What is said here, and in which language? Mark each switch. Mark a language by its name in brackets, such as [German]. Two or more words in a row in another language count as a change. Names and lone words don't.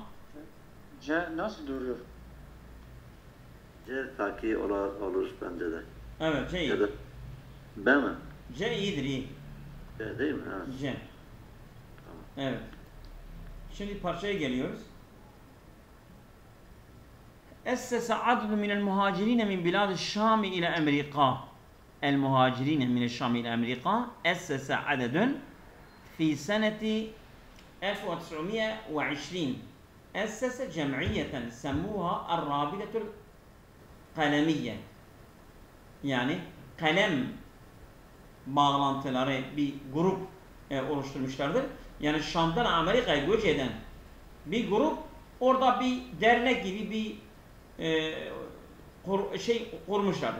[Turkish] C nasıl duruyor? C taki olur bence de. Evet, C iyi. Ya da B mi? C iyidir, iyi. C değil mi? Evet. C. Evet. Şimdi parçaya geliyoruz. [Arabic] أسس عدد من المهاجرين من بلاد الشام إلى أمريكا. المهاجرين من الشام إلى أمريكا أسس عدد في سنة 1920 أسس جمعية سموها الرابطة القلمية. [Turkish] Yani kalem bağlantıları bir grup oluşturmuşlardır. Yani Şam'dan Amerika'ya göç eden bir grup orada bir dernek gibi bir kurmuşlardı.